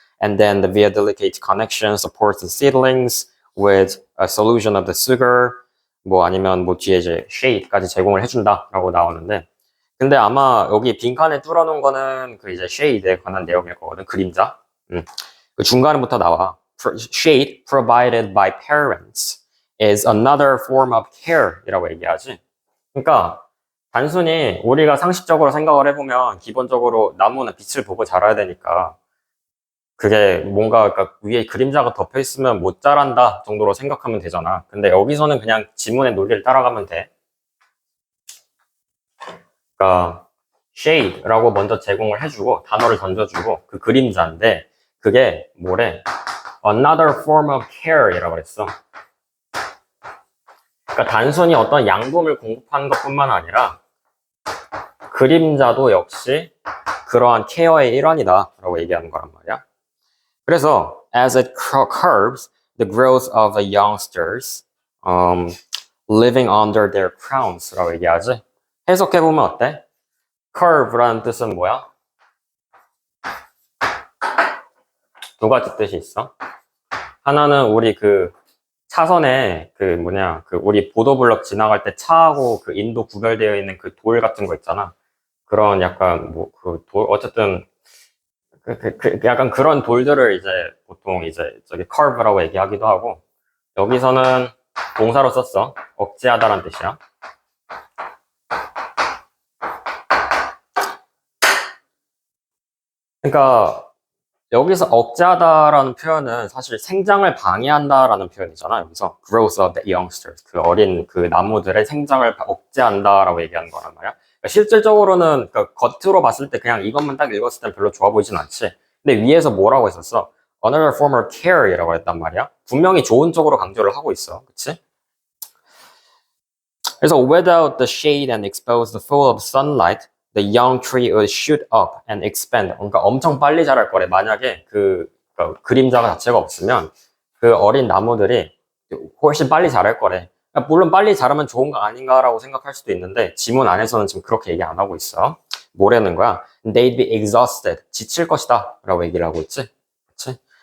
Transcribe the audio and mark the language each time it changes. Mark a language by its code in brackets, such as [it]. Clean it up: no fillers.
[en] And then the via delicate connection supports the seedlings with a solution of the sugar, [ko] 뭐 아니면 뭐 뒤에 이제 shade까지 제공을 해준다라고 나오는데, 근데 아마 여기 빈칸에 뚫어놓은 거는 그 이제 shade에 관한 내용일 거거든, 그림자. 그 중간부터 나와. [en] Shade provided by parents is another form of care [ko] 이라고 얘기하지. 그러니까 단순히 우리가 상식적으로 생각을 해보면 기본적으로 나무는 빛을 보고 자라야 되니까 그게 뭔가 그러니까 위에 그림자가 덮여 있으면 못 자란다 정도로 생각하면 되잖아. 근데 여기서는 그냥 지문의 논리를 따라가면 돼. 그러니까 shade라고 먼저 제공을 해주고 단어를 던져주고 그 그림자인데 그게 뭐래? [en] Another form of care [ko] 이라고 그랬어. 그러니까 단순히 어떤 양분을 공급하는 것뿐만 아니라 그림자도 역시 그러한 케어의 일환이다라고 얘기하는 거란 말이야. [en] 그래서 as it curbs the growth of the youngsters living under their crowns [ko] 라고 얘기하지. 해석해보면 어때? curve라는 뜻은 뭐야? 두 가지 뜻이 있어. 하나는 우리 그 차선에 그 우리 보도블럭 지나갈 때 차하고 그 인도 구별되어 있는 그 돌 같은 거 있잖아. 그런 약간 뭐 그 돌 어쨌든 약간 그런 돌들을 이제 보통 이제 저기 curve라고 얘기하기도 하고 여기서는 동사로 썼어. 억제하다라는 뜻이야. 그러니까 여기서 억제하다라는 표현은 사실 생장을 방해한다라는 표현이잖아. 여기서 [en] growth of the youngsters, [ko] 그 어린 그 나무들의 생장을 억제한다라고 얘기하는 거란 말이야. 그러니까 실질적으로는 그러니까 겉으로 봤을 때 그냥 이것만 딱 읽었을 땐 별로 좋아 보이진 않지. 근데 위에서 뭐라고 했었어? [en] Another form of care [ko] 이라고 했단 말이야. 분명히 좋은 쪽으로 강조를 하고 있어, 그렇지? 그래서 [en] without the shade and exposed full of sunlight, the young tree would shoot up and expand. [ko] 그러니까 엄청 빨리 자랄 거래. 만약에 그 그림자가 자체가 없으면 그 어린 나무들이 훨씬 빨리 자랄 거래. 그러니까 물론 빨리 자라면 좋은 거 아닌가라고 생각할 수도 있는데 지문 안에서는 지금 그렇게 얘기 안 하고 있어. 뭐라는 거야? [en] They'd be exhausted. [ko] 지칠 것이다. 라고 얘기를 하고 있지. 그치?